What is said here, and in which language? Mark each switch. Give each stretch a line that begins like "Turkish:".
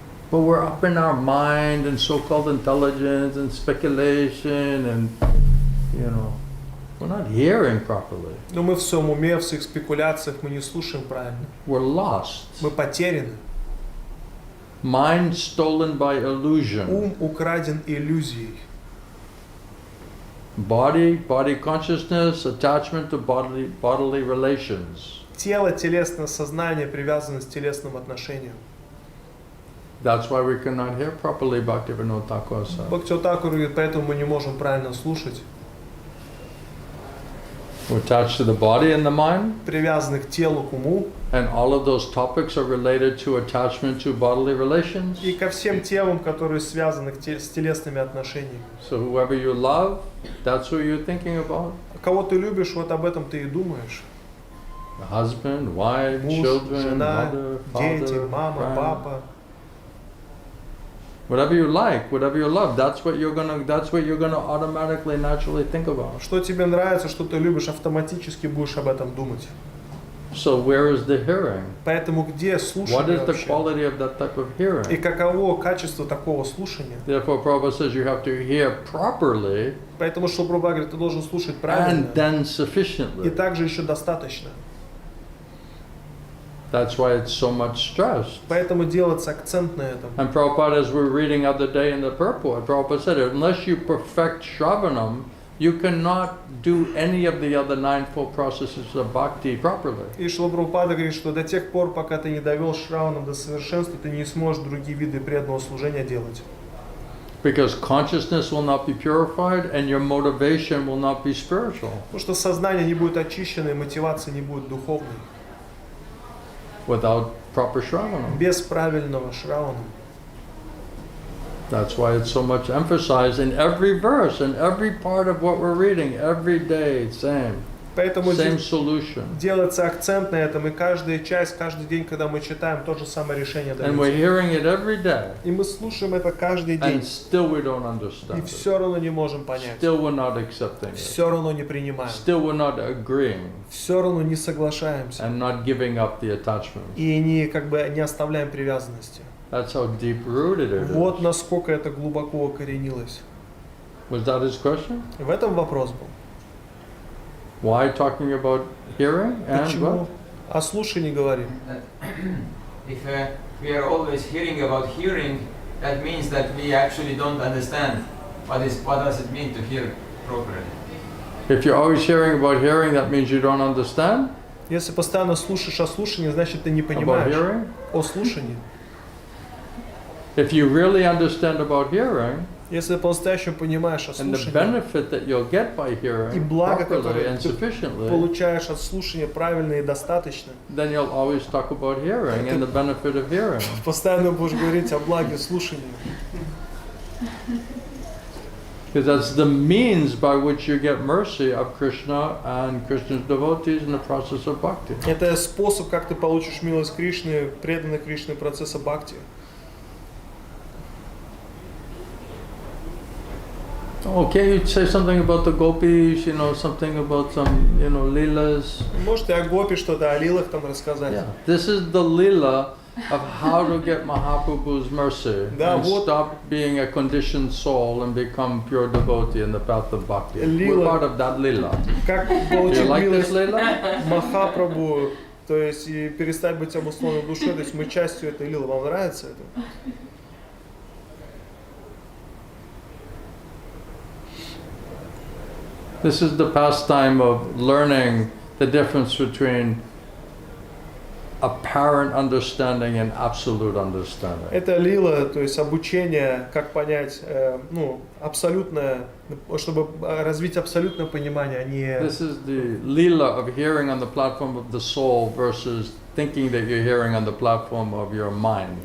English: But we're up in our mind and so-called intelligence and speculation and, we're not hearing properly.
Russian: Но мы в своем уме, в своих спекуляциях, мы не слушаем правильно.
English: We're lost.
Russian: Мы потеряны.
English: Mind stolen by illusion.
Russian: Ум украден иллюзией.
English: Body consciousness, attachment to bodily relations.
Russian: тело, телесное сознание, привязанность к телесным отношениям.
English: That's why we cannot hear properly, Bhaktivinoda Thakur said.
Russian: Бхактивinoda Thakura говорит, поэтому мы не можем правильно слушать.
English: We're attached to the body and the mind,
Russian: Привязаны к телу, к уму.
English: and all of those topics are related to attachment to bodily relations.
Russian: И ко всем темам, которые связаны с телесными отношениями.
English: So whoever you love, that's who you're thinking about.
Russian: Кого ты любишь, вот об этом ты и думаешь.
English: The husband, wife,
Russian: Муж,
English: children,
Russian: жена,
English: mother,
Russian: дети,
English: father,
Russian: мама,
English: friend.
Russian: папа.
English: Whatever you like, whatever you love, that's what you're gonna automatically, naturally think about.
Russian: Что тебе нравится, что ты любишь, автоматически будешь об этом думать.
English: So where is the hearing?
Russian: Поэтому где
English: What
Russian: слушание
English: is the
Russian: вообще?
English: quality of that type of
Russian: И
English: hearing?
Russian: каково качество такого слушания?
English: Therefore, Prabhupada says you have to hear properly
Russian: Поэтому, что Прабхупада говорит, ты должен слушать правильно.
English: and then
Russian: И
English: sufficiently.
Russian: также еще достаточно.
English: That's why it's so much stressed.
Russian: Поэтому делается акцент на этом.
English: And Prabhupada, as we were reading other day in the purport, Prabhupada said, unless you perfect Shravanam, you cannot do any of the other ninefold processes of bhakti properly.
Russian: И Шрила Прабхупада говорит, что до тех пор, пока ты не довел Шраванам до совершенства, ты не сможешь другие виды преданного служения делать.
English: Because consciousness will not be purified and your motivation will not be spiritual.
Russian: Потому что сознание не будет очищено, и мотивация не будет духовной.
English: Without proper Shravanam.
Russian: Без правильного Шравана.
English: That's why it's so much emphasized in every verse, in every part of what we're reading, every day, same.
Russian: Поэтому
English: Same
Russian: здесь
English: solution.
Russian: делается акцент на этом, и каждая часть, каждый день, когда мы читаем, то же самое решение
English: And we're
Russian: дается.
English: hearing it every day.
Russian: И мы слушаем это каждый
English: And
Russian: день,
English: still we don't
Russian: и
English: understand it.
Russian: все равно не можем понять,
English: Still we're not accepting it.
Russian: все равно не принимаем,
English: Still we're not agreeing
Russian: все равно не соглашаемся,
English: and not giving up the attachment.
Russian: и не оставляем привязанности.
English: That's how deep rooted it
Russian: Вот
English: is.
Russian: насколько это глубоко укоренилось.
English: Was that his question?
Russian: В этом вопрос был.
English: Why talking about hearing and
Russian: Почему
English: what?
Russian: о слушании говорим?
English: If we are always hearing about hearing, that means that we actually don't understand what does it mean to hear properly. If you're always hearing about hearing, that means you don't understand
Russian: Если постоянно слушаешь о слушании, значит ты не
English: about
Russian: понимаешь
English: hearing.
Russian: о слушании.
English: If you really understand about hearing,
Russian: Если по-настоящему понимаешь о
English: and the
Russian: слушании,
English: benefit that you'll get by
Russian: и
English: hearing
Russian: благо,
English: properly
Russian: которое
English: and
Russian: ты
English: sufficiently,
Russian: получаешь от слушания правильно и достаточно,
English: then you'll always talk about hearing and the benefit of hearing.
Russian: постоянно будешь говорить о благе слушания.
English: Because that's the means by which you get mercy of Krishna and Krishna's devotees in the process of bhakti.
Russian: Это способ, как ты получишь милость Кришны, преданный Кришне процесса бхакти.
English: Okay, you'd say something about the gopis, something about some, leelas.
Russian: Можете о гопи что-то, о лилах там рассказать?
English: Yeah, this is the leela of how to get Mahaprabhu's mercy
Russian: Да,
English: and
Russian: вот.
English: stop being a conditioned soul and become pure devotee in the path of bhakti. Leela. We're part of that leela.
Russian: Как
English: Do you получить like this милость leela?
Russian: Махапрабху, то есть и перестать быть обусловленной душой, то есть мы частью этой лилы. Вам нравится это?
English: This is the pastime of learning the difference between apparent understanding and absolute understanding.
Russian: Это лила, то есть обучение, как понять, абсолютное, чтобы развить абсолютное понимание, а не...
English: This is the leela of hearing on the platform of the soul versus thinking that you're hearing on the platform of your mind.